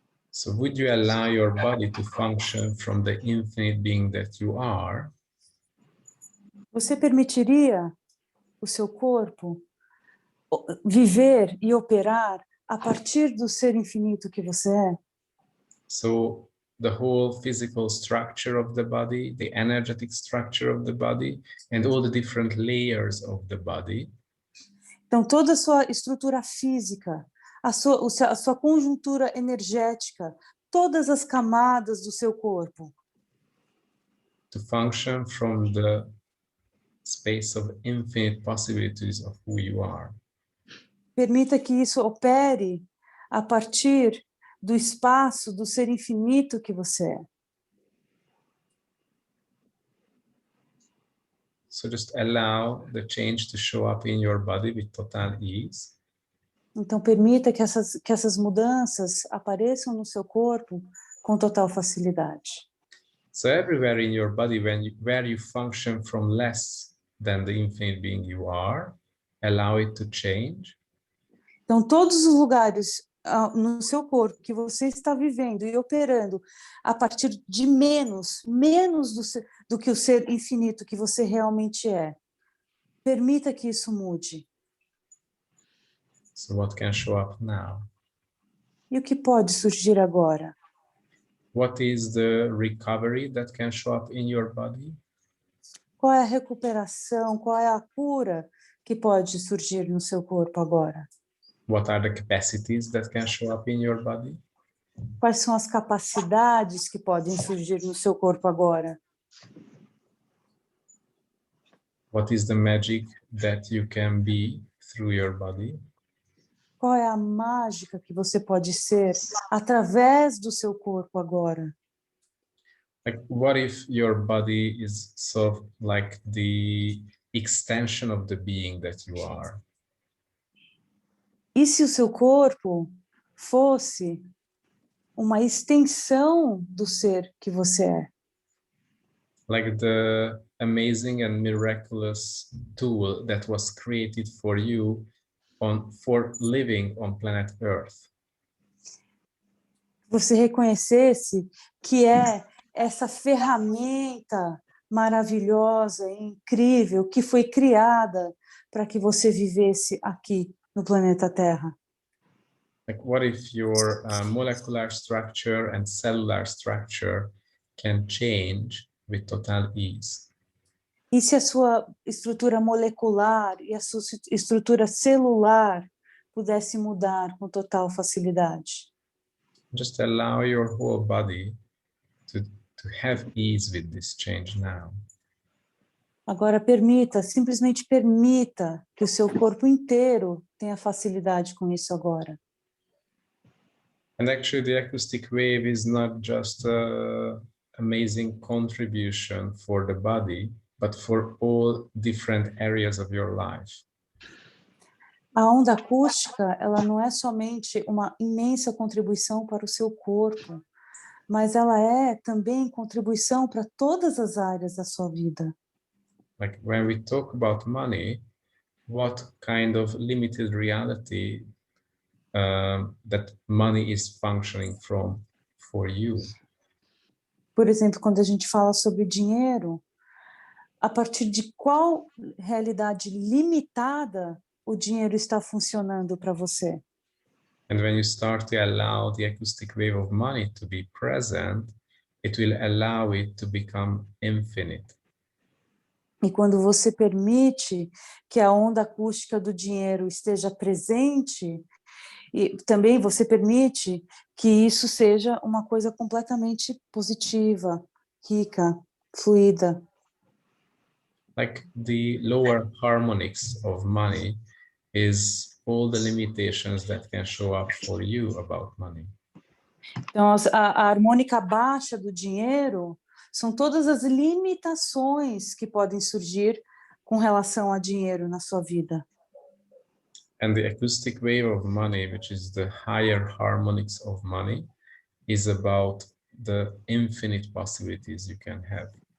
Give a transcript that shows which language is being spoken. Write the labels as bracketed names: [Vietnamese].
[English] So would you allow your body to function from the infinite being that you are? [Portuguese] Você permitiria o seu corpo viver e operar a partir do ser infinito que você é? [English] So the whole physical structure of the body, the energetic structure of the body, and all the different layers of the body. [Portuguese] Então, toda a sua estrutura física, a sua conjuntura energética, todas as camadas do seu corpo, [English] to function from the space of infinite possibilities of who you are. [Portuguese] permita que isso opere a partir do espaço do ser infinito que você é. [English] So just allow the change to show up in your body with total ease. [Portuguese] Então, permita que essas mudanças apareçam no seu corpo com total facilidade. [English] So everywhere in your body, where you function from less than the infinite being you are, allow it to change. [Portuguese] Então, todos os lugares no seu corpo que você está vivendo e operando a partir de menos do que o ser infinito que você realmente é, permita que isso mude. [English] So what can show up now? [Portuguese] E o que pode surgir agora? [English] What is the recovery that can show up in your body? [Portuguese] Qual é a recuperação, qual é a cura que pode surgir no seu corpo agora? [English] What are the capacities that can show up in your body? [Portuguese] Quais são as capacidades que podem surgir no seu corpo agora? [English] What is the magic that you can be through your body? [Portuguese] Qual é a mágica que você pode ser através do seu corpo agora? [English] Like, what if your body is sort of like the extension of the being that you are? [Portuguese] E se o seu corpo fosse uma extensão do ser que você é? [English] Like the amazing and miraculous tool that was created for you for living on planet Earth. [Portuguese] Você reconhecesse que é essa ferramenta maravilhosa e incrível que foi criada para que você vivesse aqui no planeta Terra. [English] Like, what if your molecular structure and cellular structure can change with total ease? [Portuguese] E se a sua estrutura molecular e a sua estrutura celular pudesse mudar com total facilidade? [English] Just allow your whole body to have ease with this change now. [Portuguese] Agora simplesmente permita que o seu corpo inteiro tenha facilidade com isso agora. [English] And actually the acoustic wave is not just an amazing contribution for the body, but for all different areas of your life. [Portuguese] A onda acústica, ela não é somente uma imensa contribuição para o seu corpo, mas ela é também contribuição para todas as áreas da sua vida. [English] Like when we talk about money, what kind of limited reality that money is functioning from for you? [Portuguese] Por exemplo, quando a gente fala sobre dinheiro, a partir de qual realidade limitada o dinheiro está funcionando para você? [English] And when you start to allow the acoustic wave of money to be present, it will allow it to become infinite. [Portuguese] E quando você permite que a onda acústica do dinheiro esteja presente, e também você permite que isso seja uma coisa completamente positiva, rica, fluida. [English] Like the lower harmonics of money is all the limitations that can show up for you about money. [Portuguese] Então, a harmônica baixa do dinheiro são todas as limitações que podem surgir com relação a dinheiro na sua vida. [English] And the acoustic wave of money, which is the higher harmonics of money, is about the infinite possibilities you can have.